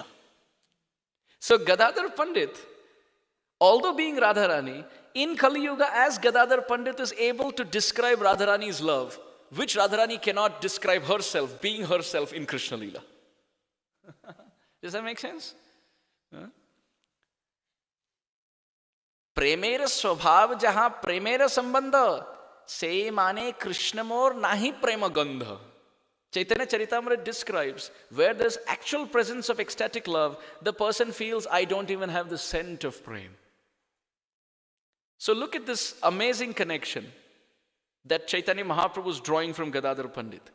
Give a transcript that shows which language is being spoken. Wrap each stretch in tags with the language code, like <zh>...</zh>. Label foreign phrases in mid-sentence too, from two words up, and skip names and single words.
<en>So Gadadhar Pandit, although being Radharani, in Kali Yuga as Gadadhar Pandit is able to describe Radharani's love, which Radharani cannot describe herself, being herself in Krishna Leela. Does that make sense?</en> <bn>প্রেমের স্বভাব যাহাঁ প্রেমের সম্বন্ধ সে মানে কৃষ্ণ মোর নাহি প্রেম গন্ধ.</bn> <en>Chaitanya Charitamrita describes where there's actual presence of ecstatic love, the person feels, I don't even have the scent of prem. So look at this amazing connection that Chaitanya Mahaprabhu is drawing from Gadadhar Pandit.</en>